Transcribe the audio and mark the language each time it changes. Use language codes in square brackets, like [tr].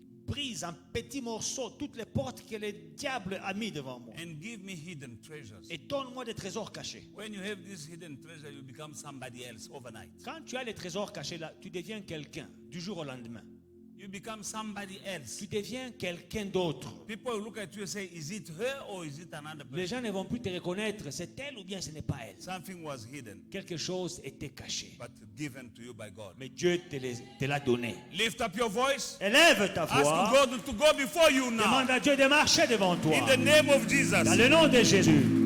[fr] Brise en petits morceaux toutes les portes que le diable a mis devant moi. [en] And give me hidden treasures. [fr] Et donne-moi des trésors cachés. [en] When you have this hidden treasure, you become somebody else overnight. [fr] Quand tu as les trésors cachés là, tu deviens quelqu'un du jour au lendemain. [en] You become somebody else. [fr] Tu deviens quelqu'un d'autre. [en] People will look at you and say, is it her or is it another person? [fr] Les gens ne vont plus te reconnaître. C'est elle ou bien ce n'est pas elle. [en] Something was hidden, [fr] Quelque chose était caché. [en] but given to you by God. [fr] Mais Dieu te l'a donné. [en] Lift up your voice. [fr] Élève ta [en] Ask [fr] voix. [en] God to go before you now. [fr] Demande à Dieu de marcher devant toi. [en] In the name of Jesus. [fr] Dans le nom de Jésus.